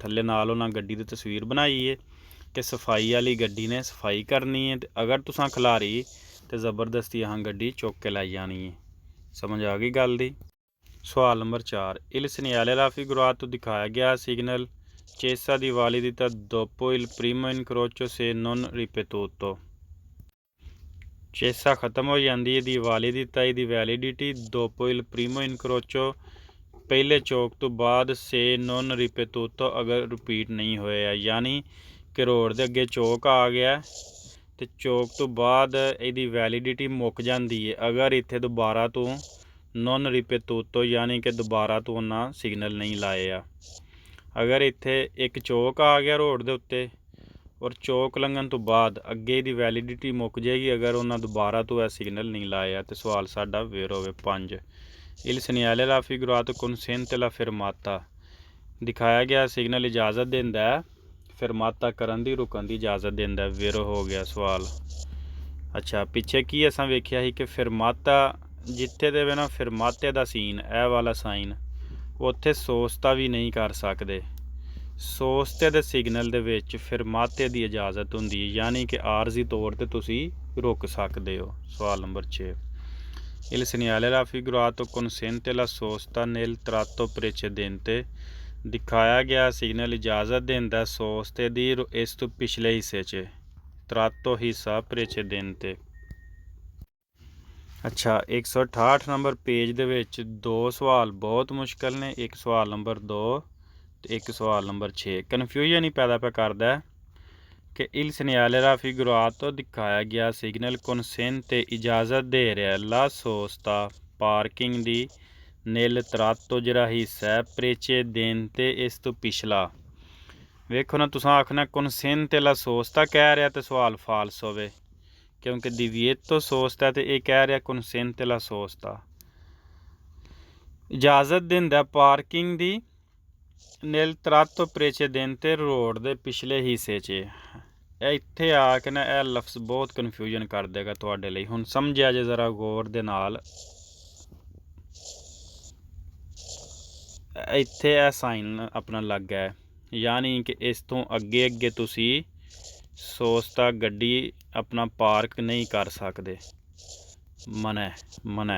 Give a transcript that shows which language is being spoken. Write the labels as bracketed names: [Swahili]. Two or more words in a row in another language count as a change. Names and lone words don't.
[Punjabi] ਥੱਲੇ ਨਾਲ ਉਹਨਾਂ ਗੱਡੀ ਦੀ ਤਸਵੀਰ ਬਣਾਈ ਹੈ ਕਿ ਸਫਾਈ ਵਾਲੀ ਗੱਡੀ ਨੇ ਸਫਾਈ ਕਰਨੀ ਹੈ, ਤੇ ਅਗਰ ਤੁਸੀਂ ਖਿਲਾਰੀ ਤੇ ਜ਼ਬਰਦਸਤੀ ਆਹ ਗੱਡੀ ਚੁੱਕ ਕੇ ਲੈ ਜਾਣੀ ਹੈ। ਸਮਝ ਆ ਗਈ ਗੱਲ ਦੀ। ਸਵਾਲ ਨੰਬਰ 4, [Italian] il segnale raffigurato [Punjabi] ਤੋਂ ਦਿਖਾਇਆ ਗਿਆ ਸਿਗਨਲ ਚੇਸਾ ਦੀ ਵਾਲਿਦਿਤਾ [Italian] dopo il primo incrocio se non ripetuto। [Punjabi] ਚੇਸਾ ਖਤਮ ਹੋ ਜਾਂਦੀ, ਇਹਦੀ ਵਾਲਿਦਿਤਾ ਇਹਦੀ ਵੈਲਿਡਿਟੀ [Italian] dopo il primo incrocio [Punjabi] ਪਹਿਲੇ ਚੌਕ ਤੋਂ ਬਾਅਦ [Italian] se non ripetuto [Punjabi] ਅਗਰ ਰਿਪੀਟ ਨਹੀਂ ਹੋਇਆ, ਯਾਨੀ ਕਿ ਰੋਡ ਦੇ ਅੱਗੇ ਚੌਕ ਆ ਗਿਆ ਤੇ ਚੌਕ ਤੋਂ ਬਾਅਦ ਇਹਦੀ ਵੈਲਿਡਿਟੀ ਮੁੱਕ ਜਾਂਦੀ ਹੈ ਅਗਰ ਇੱਥੇ ਦੁਬਾਰਾ ਤੋਂ [Italian] non ripetuto [Punjabi] ਯਾਨੀ ਕਿ ਦੁਬਾਰਾ ਤੋਂ ਉਹਨਾਂ ਸਿਗਨਲ ਨਹੀਂ ਲਾਏ ਆ। ਅਗਰ ਇੱਥੇ ਇੱਕ ਚੌਕ ਆ ਗਿਆ ਰੋਡ ਦੇ ਉੱਤੇ ਔਰ ਚੌਕ ਲੰਘਣ ਤੋਂ ਬਾਅਦ ਅੱਗੇ ਦੀ ਵੈਲਿਡਿਟੀ ਮੁੱਕ ਜਾਏਗੀ ਅਗਰ ਉਹਨਾਂ ਦੁਬਾਰਾ ਤੋਂ ਇਹ ਸਿਗਨਲ ਨਹੀਂ ਲਾਇਆ। ਤੇ ਸਵਾਲ ਸਾਡਾ ਵੇਰ ਹੋਵੇ [Italian] 5 il segnale raffigurato consente la fermata. [Punjabi] ਦਿਖਾਇਆ ਗਿਆ ਸਿਗਨਲ ਇਜਾਜ਼ਤ ਦਿੰਦਾ ਹੈ ਫਿਰਮਾਤਾ ਕਰਨ ਦੀ, ਰੁਕਣ ਦੀ ਇਜਾਜ਼ਤ ਦਿੰਦਾ ਹੈ। ਵੇਰੋ ਹੋ ਗਿਆ ਸਵਾਲ। ਅੱਛਾ, ਪਿੱਛੇ ਕੀ ਅਸਾਂ ਵੇਖਿਆ ਸੀ ਕਿ ਫਿਰਮਾਤਾ ਜਿੱਥੇ ਦੇ ਨਾ ਫਿਰਮਾਤੇ ਦਾ ਸੀਨ ਇਹ ਵਾਲਾ ਸਾਈਨ ਉੱਥੇ ਸੋਸਤਾ ਵੀ ਨਹੀਂ ਕਰ ਸਕਦੇ। ਸੋਸਤੇ ਦੇ ਸਿਗਨਲ ਦੇ ਵਿੱਚ ਫਿਰਮਾਤੇ ਦੀ ਇਜਾਜ਼ਤ ਹੁੰਦੀ ਹੈ, ਯਾਨੀ ਕਿ ਆਰਜ਼ੀ ਤੌਰ 'ਤੇ ਤੁਸੀਂ ਰੁਕ ਸਕਦੇ ਹੋ। ਸਵਾਲ ਨੰਬਰ [Italian] 6 Il segnale raffigurato consente la sosta nel tratto precedente। [Punjabi] ਦਿਖਾਇਆ ਗਿਆ ਸਿਗਨਲ ਇਜਾਜ਼ਤ ਦਿੰਦਾ ਸੋਸਤੇ ਦੀ ਇਸ ਤੋਂ ਪਿਛਲੇ ਹਿੱਸੇ 'ਚ, ਤਰਾਤੋ ਹਿੱਸਾ ਪ੍ਰੇਚੇਦੇਂਤੇ। ਅੱਛਾ, 168 ਨੰਬਰ ਪੇਜ ਦੇ ਵਿੱਚ ਦੋ ਸਵਾਲ ਬਹੁਤ ਮੁਸ਼ਕਲ ਨੇ, ਇੱਕ ਸਵਾਲ ਨੰਬਰ 2 ਤੇ ਇੱਕ ਸਵਾਲ ਨੰਬਰ 6। ਕਨਫਿਊਜ਼ਨ ਹੀ ਪੈਦਾ ਪਿਆ ਕਰਦਾ ਕਿ [Italian] il segnale raffigurato [Punjabi] ਦਿਖਾਇਆ ਗਿਆ ਸਿਗਨਲ consente ਇਜਾਜ਼ਤ ਦੇ ਰਿਹਾ [Italian] la sosta [Punjabi] ਪਾਰਕਿੰਗ ਦੀ [Italian] nel tratto [Punjabi] ਜਿਹੜਾ ਹਿੱਸਾ ਹੈ ਪ੍ਰੇਚੇਦੇਂਤੇ ਇਸ ਤੋਂ ਪਿਛਲਾ। ਵੇਖੋ ਨਾ, ਤੁਸੀਂ ਆਖਣਾ [Italian] consente la sosta [Punjabi] ਕਹਿ ਰਿਹਾ ਤੇ ਸਵਾਲ ਫਾਲਸ ਹੋਵੇ ਕਿਉਂਕਿ [Italian] divieto sosta [Punjabi] ਤੇ ਇਹ ਕਹਿ ਰਿਹਾ [Italian] consente la sosta। [Punjabi] ਇਜਾਜ਼ਤ ਦਿੰਦਾ ਪਾਰਕਿੰਗ ਦੀ [Italian] nel tratto precedente [Punjabi] ਰੋਡ ਦੇ ਪਿਛਲੇ ਹਿੱਸੇ 'ਚ। ਇੱਥੇ ਆ ਕੇ ਨਾ ਇਹ ਲਫ਼ਜ਼ ਬਹੁਤ ਕਨਫਿਊਜ਼ਨ ਕਰ ਦੇਗਾ ਤੁਹਾਡੇ ਲਈ। ਹੁਣ ਸਮਝਿਆ ਜੇ ਜ਼ਰਾ ਗੌਰ ਦੇ ਨਾਲ। ਇੱਥੇ ਇਹ ਸਾਈਨ ਆਪਣਾ ਲੱਗ ਹੈ, ਯਾਨੀ ਕਿ ਇਸ ਤੋਂ ਅੱਗੇ ਅੱਗੇ ਤੁਸੀਂ ਸੋਸਤਾ ਗੱਡੀ ਆਪਣਾ ਪਾਰਕ ਨਹੀਂ ਕਰ ਸਕਦੇ, ਮਨਾ।